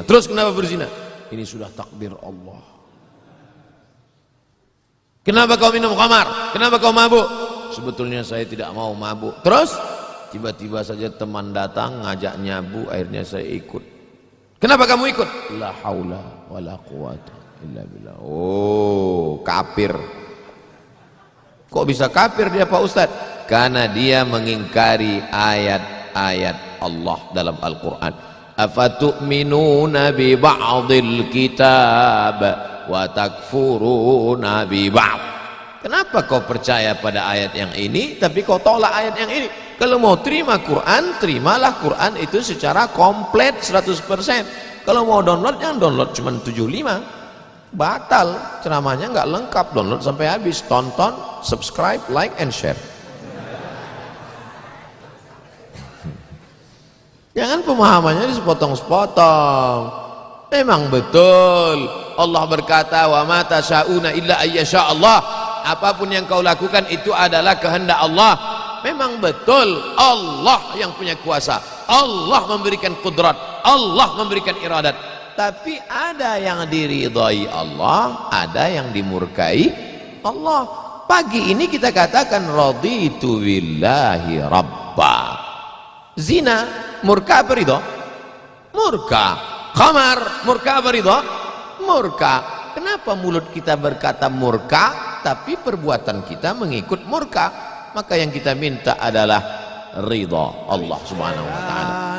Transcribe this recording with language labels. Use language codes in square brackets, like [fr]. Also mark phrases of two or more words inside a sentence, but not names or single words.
[id] Terus kenapa berzina? Ini sudah takdir Allah. Kenapa kau minum khamar? Kenapa kau mabuk? Sebetulnya saya tidak mau mabuk. Terus tiba-tiba saja teman datang ngajak nyabu, akhirnya saya ikut. Kenapa kamu ikut? [ar] لا حول ولا قوة إلا بالله. [id] Oh, kafir. Kok bisa kafir dia Pak Ustadz? Karena dia mengingkari ayat-ayat Allah dalam Al-Quran. [ar] أفتؤمنون ببعض الكتاب وتكفرون ببعض. [id] Kenapa kau percaya pada ayat yang ini tapi kau tolak ayat yang ini? Kalau mau terima Quran, terimalah Quran itu secara komplit 100%. Kalau mau download, yang download cuma 75. Batal, ceramahnya nggak lengkap. Download sampai habis, tonton, subscribe, [en] like and share. [id] Jangan pemahamannya sepotong-sepotong. Memang betul Allah berkata, [ar] وما تشاءون إلا أن يشاء الله. [id] Apapun yang kau lakukan itu adalah kehendak Allah. Memang betul Allah yang punya kuasa, Allah memberikan kudrat, Allah memberikan iradat. Tapi ada yang diridhai Allah, ada yang dimurkai Allah. Pagi ini kita katakan [ar] رضيت بالله ربا. [id] Zina murka apa ridha? Murka. Khamar murka apa ridha? Murka. Kenapa mulut kita berkata murka tapi perbuatan kita mengikut murka? Maka yang kita minta adalah ridha Allah [ar] سبحانه وتعالى.